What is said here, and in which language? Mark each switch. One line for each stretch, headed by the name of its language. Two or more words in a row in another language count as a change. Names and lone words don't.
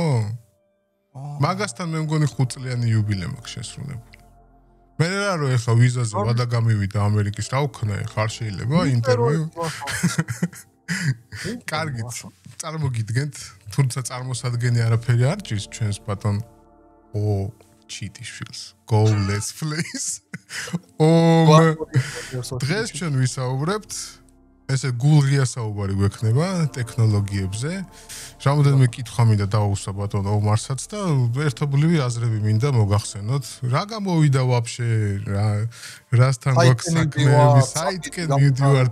Georgian: მაგასთან მე მგონი 5 წლიანი იუბილე მაქვს შესრულებული. მე რა რო ეხა ვიზაზე ვადა გამივიდა ამერიკის, რა ვქნა ეხა? არ შეიძლება ინტერვიუ? კარგით. წარმოგიდგენთ, თუმცა წარმოსადგენი არაფერი არ ჭირს ჩვენს ბატონ ჩიტიშვილს.
English: Go let's please.
Georgian: დღეს ჩვენ ვისაუბრებთ ესე გულღია საუბარი გვექნება ტექნოლოგიებზე. რამოდენმე კითხვა მინდა დავუსვა ბატონ ომარსაც და ერთობლივი აზრები მინდა მოგახსენოთ. რა გამოვიდა ვაფშე რასთან გვაქვს საქმეები საიტკენ მივდივართ.